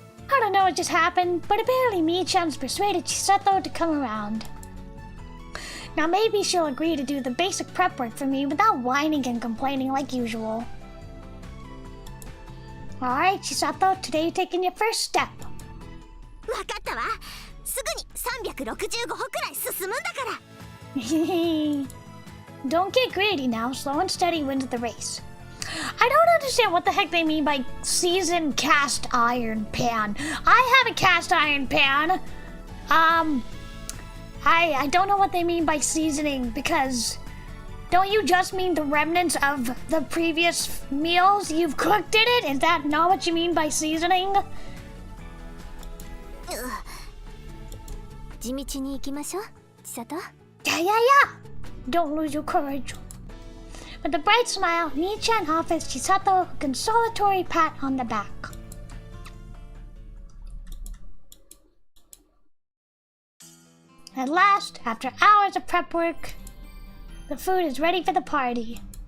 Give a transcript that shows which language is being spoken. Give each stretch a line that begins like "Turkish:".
English: I don't know what just happened, but apparently Mi-chan's persuaded Chisato to come around. Now maybe she'll agree to do the basic prep work for me without whining and complaining like usual. Alright, Chisato, today you're taking your first step.
Japanese: わかったわ。すぐに365歩くらい進むんだから。
English: Don't get greedy now, slow and steady wins the race. I don't understand what the heck they mean by seasoned cast iron pan. I have a cast iron pan. I don't know what they mean by seasoning, because don't you just mean the remnants of the previous meals you've cooked in it? Is that not what you mean by seasoning?
Japanese: 地道に行きましょう、千里。
English: Yeah. Don't lose your courage. With a bright smile, Mi-chan offers Chisato a consolatory pat on the back. At last, after hours of prep work, the food is ready for the party.